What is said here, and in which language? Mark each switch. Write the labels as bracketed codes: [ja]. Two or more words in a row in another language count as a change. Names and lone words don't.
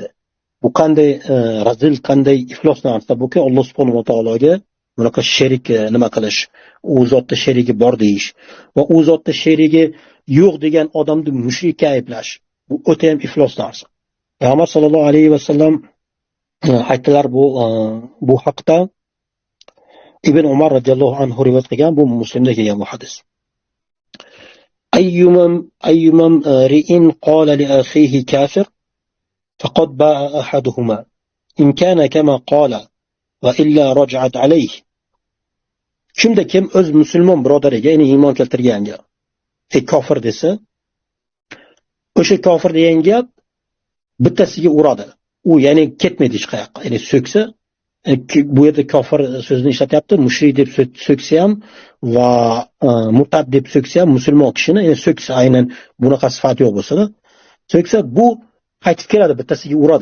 [uz] Bu qanday razil, qanday iflos narsa buki, Alloh subhanahu va taologa bunaqa sherik nima qilish, u zotda sherigi bor deyish va u zotda sherigi yo'q degan odamni mushrikka ayblash. Bu o'ta ham iflos narsa. Payg'ambar [ar] صلى الله عليه وسلم [uz] aytdilar bu haqda Ibn Umar [ar] رضي الله عنه [uz] rivoyat qilgan, bu Muslimda kelgan bu hadis. [ar] أيما امرئ قال لأخيه كافر فقد باء أحدهما إن كان كما قال وإلا رجعت عليه. [uz] Kimda kim o'z musulmon birodariga, ya'ni iymon keltirganga kofir desa, o'sha kofir degan gap bittasiga uradi. U ya'ni ketmaydi hech qayoqqa. Ya'ni so'ksa, bu yerda kofir so'zini ishlatyapti, mushrik deb so'ksa ham va murtad deb so'ksa ham musulmon kishini, ya'ni so'ksa aynan bunaqa sifat yo'q bo'lsa-da, so'ksa bu qaytib keladi, bittasiga uradi.